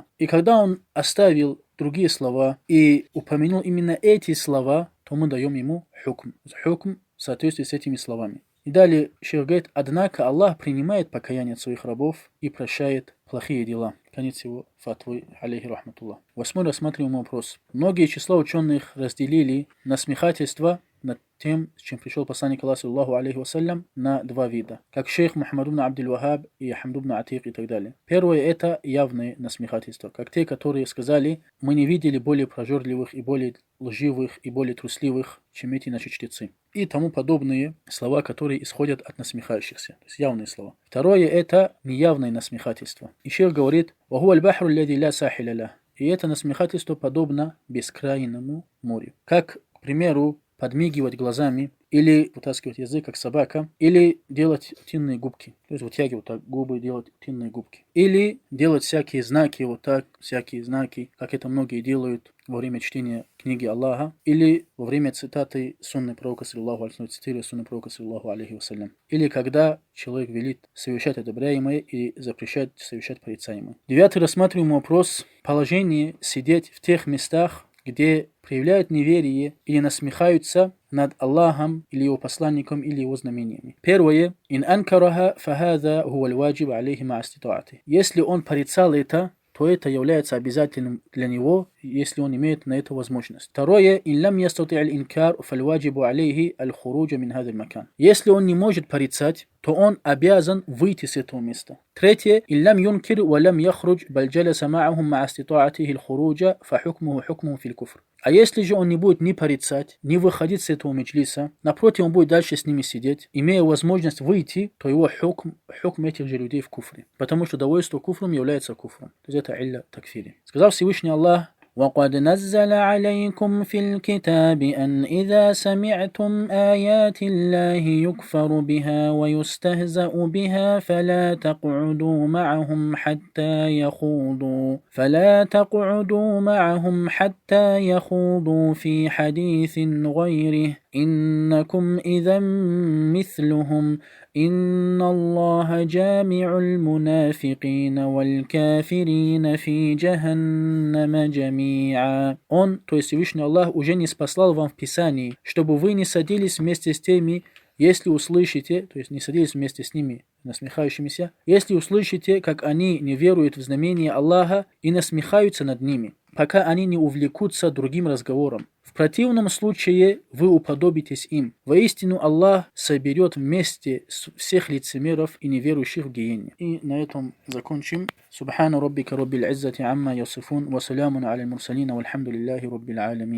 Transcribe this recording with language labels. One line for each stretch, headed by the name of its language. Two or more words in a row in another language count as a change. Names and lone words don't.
Russian: И когда он оставил другие слова и упомянул именно эти слова, то мы даем ему хукм в соответствии с этими словами. И далее шейх говорит: однако Аллах принимает покаяние от своих рабов и прощает плохие дела. Конец его фатвы,
Arabic: عليه رحمة الله.
Russian: 8 рассматриваемый вопрос. Многие числа ученых разделили насмехательство над тем, с чем пришел посланник Аллаха,
Arabic: صلى الله عليه وسلم,
Russian: на два вида. Как шейх Мухаммад ибн Абдул-Вахаб и Хамд ибн Атик и так далее. Первое — это явные насмехательства, как те, которые сказали: мы не видели более прожорливых и более лживых и более трусливых, чем эти наши чтецы. И тому подобные слова, которые исходят от насмехающихся. То есть явные слова. Второе — это неявное насмехательство. И шейх говорит:
Arabic: «وهو البحر الذي لا ساحل له».
Russian: И это насмехательство подобно бескрайному морю. Как, к примеру, подмигивать глазами, или вытаскивать язык, как собака, или делать утиные губки. То есть вытягивать так губы, делать утиные губки. Или делать всякие знаки, вот так, всякие знаки, как это многие делают во время чтения книги Аллаха, или во время цитаты сунны пророка,
Arabic: صلى الله عليه وسلم,
Russian: цитируя сунны пророка,
Arabic: صلى الله عليه وسلم.
Russian: Или когда человек велит совершать одобряемое и запрещать совершать порицаемое. 9 рассматриваемый вопрос. Положение сидеть в тех местах, где проявляют неверие или насмехаются над Аллахом или его посланником или его знамениями. Первое.
Arabic: «إن أنكره فهذا هو الواجب عليه ما استطاع».
Russian: Если он порицал это, то это является обязательным для него, если он имеет на это возможность. Второе.
Arabic: «إن لم يستطع الإنكار فالواجب عليه الخروج من هذا المكان».
Russian: Если он не может порицать, то он обязан выйти с этого места. Третье.
Arabic: «إن لم ينكر ولم يخرج بل جلس معهم مع استطاعته الخروج فحكمه حكمه في الكفر».
Russian: А если же он не будет ни порицать, ни выходить с этого меджлиса, напротив, он будет дальше с ними сидеть, имея возможность выйти, то его хукм этих же людей в куфре. Потому что довольство куфром является куфром. То есть это
Arabic: علة التكفير. Сказал Всевышний Аллах: وَقَدْ نَزَّلَ عَلَيْكُمْ فِي الْكِتَابِ أَنْ إِذَا سَمِعْتُمْ آيَاتِ اللَّهِ يُكْفَرُ بِهَا وَيُسْتَهْزَأُ بِهَا فَلَا تَقْعُدُوا مَعَهُمْ حَتَّى يَخُوضُوا فِي حَدِيثٍ غَيْرِهِ إِنَّكُمْ إِذًا مثلهم إِنَّ اللَّهَ جَامِعُ الْمُنَافِقِينَ وَالْكَافِرِينَ فِي جَهَنَّمَ جَمِيعًا.
Russian: Он, то есть Всевышний Аллах, уже не спаслал вам в Писании, чтобы вы не садились вместе с теми, если услышите, то есть не садились вместе с ними, насмехающимися, если услышите, как они не веруют в знамения Аллаха и насмехаются над ними, пока они не увлекутся другим разговором. В противном случае вы уподобитесь им. Воистину Аллах соберет вместе всех лицемеров и неверующих в гиене. И на этом закончим.
Arabic: سبحان ربك رب العزة عما يصفون وسلام على المرسلين والحمد لله رب العالمين.